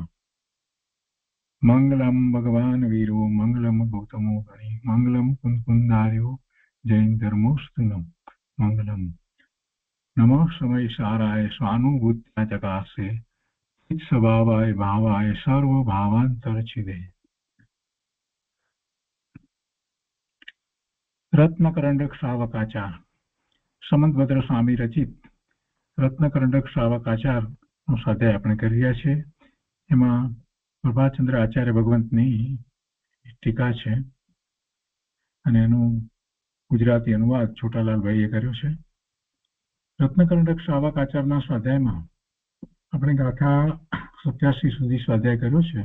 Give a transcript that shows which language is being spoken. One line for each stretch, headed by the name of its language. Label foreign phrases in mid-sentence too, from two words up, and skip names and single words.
Sanskrit: मङ्गलं भगवान् वीरो मङ्गलं गौतमो गणि मङ्गलं कुन्दार्यो जैनधर्मोऽस्तु मङ्गलम् नमः समयसाराय स्वानुभूत्या चकासे स्वभावाय भावाय सर्वभावान्तरचिदे रत्नकरंडक श्रावकाचार समंतभद्र स्वामी रचित रत्नकरंडक श्रावकाचार
Gujarati: નો સ્વાધ્યાય આપણે કરી રહ્યા છીએ। એમાં પ્રભાચંદ્ર આચાર્ય ભગવંતની ટીકા છે અને એનું ગુજરાતી અનુવાદ છોટાલાલ ભાઈએ કર્યો છે। રત્નકરંડક શ્રાવકાચારના સ્વાધ્યાયમાં આપણે ગાથા 87 સુધી સ્વાધ્યાય કર્યો છે।